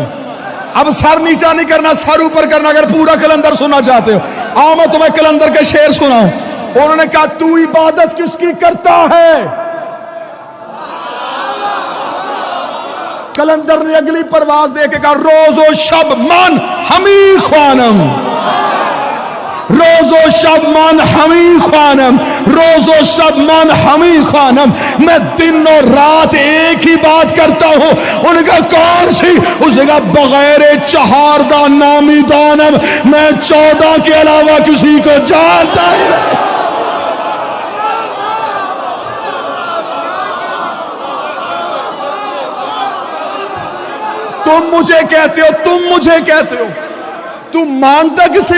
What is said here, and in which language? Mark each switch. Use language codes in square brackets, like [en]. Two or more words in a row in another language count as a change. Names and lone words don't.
[ur] اب سر نیچا نہیں کرنا، سر اوپر کرنا اگر پورا کلندر سننا چاہتے ہو. آؤ میں تمہیں کلندر کے شعر سناؤں. انہوں نے کہا تو عبادت کس کی کرتا ہے؟ کلندر نے اگلی پرواز دے کے کہا [fa] روز و شب من ہمی خوانم، روز و شب من ہمی خوانم، روز و شب من ہمی خوانم. [ur] میں دن اور رات ایک ہی بات کرتا ہوں. ان کا کون سی؟ اسے کہا [fa] بغیر چہاردہ نامی دانم، [ur] میں 14 کے علاوہ کسی کو جانتا ہی نہیں. تم مجھے کہتے ہو، تم مجھے کہتے ہو، تم مانتا کسے؟